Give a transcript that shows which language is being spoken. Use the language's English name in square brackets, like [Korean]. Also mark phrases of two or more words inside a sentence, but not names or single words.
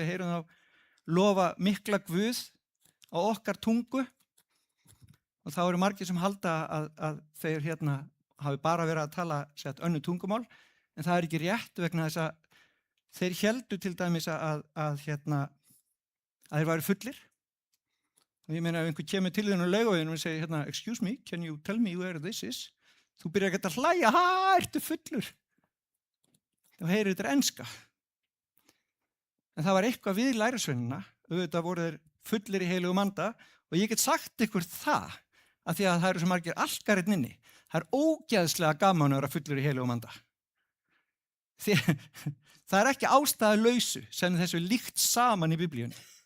[Icelandic] Við heyrum þá lofa mikla Guð á okkar tungu og þá eru margir sem halda að þeir hérna hafi bara verið að tala önnur tungumál, en það er ekki rétt vegna þess að þeir héldu til dæmis að þeir væru fullir. Og ég meina ef einhver kemur til þennan Laugaveginn og segir hérna, [English] excuse me, can you tell me where this is? [Icelandic] Þú byrjar ekki að hlæja, ertu fullur? Þá heyrir þetta enska. En það var eitthvað við lærisveinina, auðvitað voru þeir fullir í heilugum anda og ég get sagt ykkur það af því að það eru svo margir alkarinn inni. Það er ógeðslega gaman að vera fullur í heilugum anda. Það er ekki ástæðulausu sem þessu líkt saman í Biblíunni.